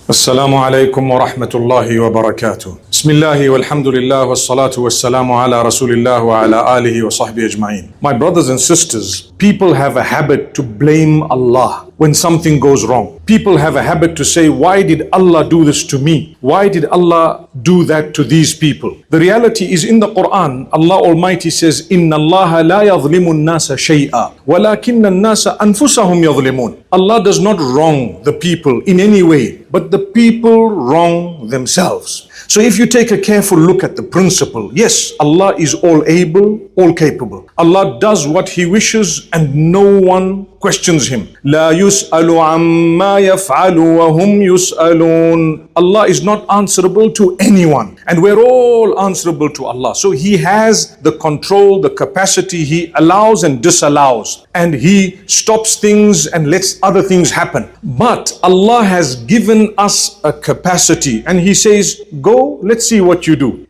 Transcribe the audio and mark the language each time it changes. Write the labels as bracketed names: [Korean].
[Arabic] السلام عليكم ورحمة الله وبركاته. بسم الله والحمد لله والصلاة والسلام على رسول الله وعلى آله وصحبه أجمعين. [English] My brothers and sisters, people have a habit to blame Allah when something goes wrong. People have a habit to say, why did Allah do this to me? Why did Allah do that to these people? The reality is, in the Quran, Allah Almighty says, [Arabic] إِنَّ اللَّهَ لَا يَظْلِمُ النَّاسَ شَيْئًا وَلَكِنَّ النَّاسَ أَنفُسَهُمْ يَظْلِمُونَ. [English] Allah does not wrong the people in any way, but the people wrong themselves. So if you take a careful look at the principle, yes, Allah is all able, all capable. Allah does what He wishes and no one questions Him. [Arabic] لا يسأل عما يفعل وهم يسألون. [English] Allah is not answerable to anyone, and we're all answerable to Allah. So He has the control, the capacity. He allows and disallows, and He stops things and lets other things happen. But Allah has given us a capacity, and He says, go, let's see what you do.